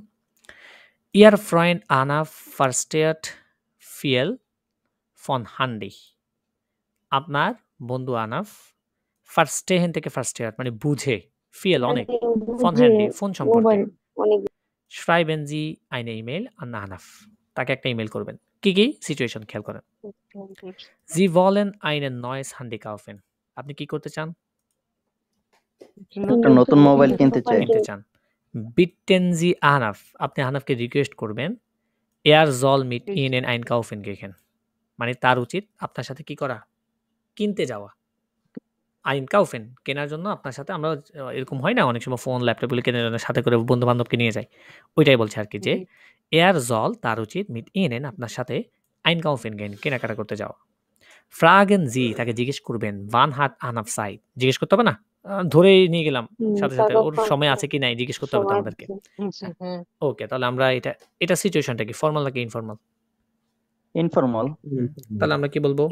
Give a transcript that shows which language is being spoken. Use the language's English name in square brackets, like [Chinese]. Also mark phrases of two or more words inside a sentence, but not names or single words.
[German] Ihr Freund Anna versteht viel von Handy. [Bangla] আপনার বন্ধু আনাফ ফার্স্টেহেন থেকে ফার্স্টেয়ার মানে বুঝে ফিয়েল অনেক ফন হ্যান্ডি ফোন সম্পর্কে মোবাইল অনেক [German] schreiben Sie eine E-Mail an আনাফ। [Bangla] তাকে একটা ইমেল করবেন। কি কি সিচুয়েশন খেয়াল করেন। [German] Sie wollen einen neues Handy kaufen। [Bangla] আপনি কি করতে চান? একটা নতুন মোবাইল কিনতে চাই। কিনতে চান। [German] Bitten Sie [Bangla] আনাফ। আপনি আনাফকে রিকোয়েস্ট করবেন [German] er soll mit Ihnen einkaufen gehen। [Bangla] মানে তার উচিত আপনার সাথে কি করা? কিনতে যাওয়া। einkaufen কেনার জন্য আপনার সাথে আমরা এরকম হয় না অনেক সময় ফোন ল্যাপটপ গুলো কেনার জন্য সাথে করে বন্ধু বান্ধবকে নিয়ে যাই। ওইটাই বলছে আর কি যে [German] er soll [Bangla] তার উচিত [German] mit Ihnen [Bangla] আপনার সাথে [German] einkaufen gehen [Bangla] কেনাকাটা করতে যাওয়া। [German] fragen Sie [Bangla] তাকে জিজ্ঞেস করবেন [German] wann hat Anaf Zeit [Bangla] জিজ্ঞেস করতে হবে না ধরেই নিয়ে গেলাম সাথে সাথে ওর সময় আছে কি নাই জিজ্ঞেস করতে হবে তো আমাদেরকে। ওকে তাহলে আমরা এটা সিচুয়েশনটা কি ফর্মাল নাকি ইনফর্মাল? ইনফর্মাল। তাহলে আমরা কি বলবো?